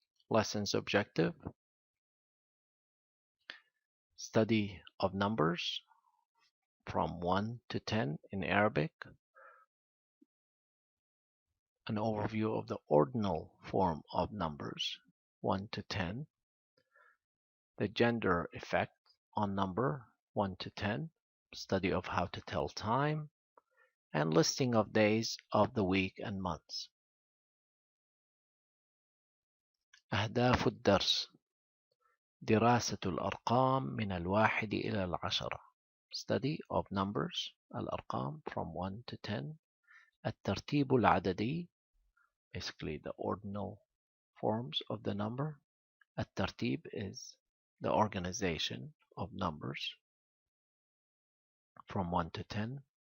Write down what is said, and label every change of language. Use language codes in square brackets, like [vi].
[en] Lesson's objective: study of numbers from 1 to 10 in Arabic, an overview of the ordinal form of numbers 1 to 10, the gender effect on number 1 to 10, study of how to tell time, and listing of days of the week and months. [ar] أهداف الدرس: دراسة الأرقام من الواحد إلى العشرة. [en] Study of numbers الأرقام from 1 to 10. [ar] الترتيب العددي, [en] basically the ordinal forms of the number. الترتيب is the organization of numbers from 1 to 10.